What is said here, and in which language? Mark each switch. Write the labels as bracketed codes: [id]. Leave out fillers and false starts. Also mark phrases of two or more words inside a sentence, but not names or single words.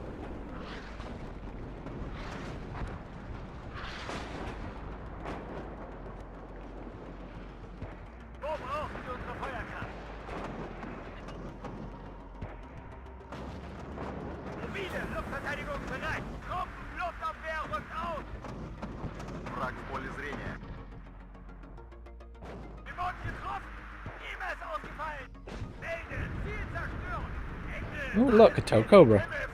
[de] Wo brauchen wir unsere Feuerkraft? Mobile Luftverteidigung bereit. Truppenluftabwehr rückt auf. [ru] Враг в поле зрения. [de] Wir wurden getroffen. E-Mail ist ausgefallen. Melden, Ziel zerstören. [en] Oh, look, a tow cobra.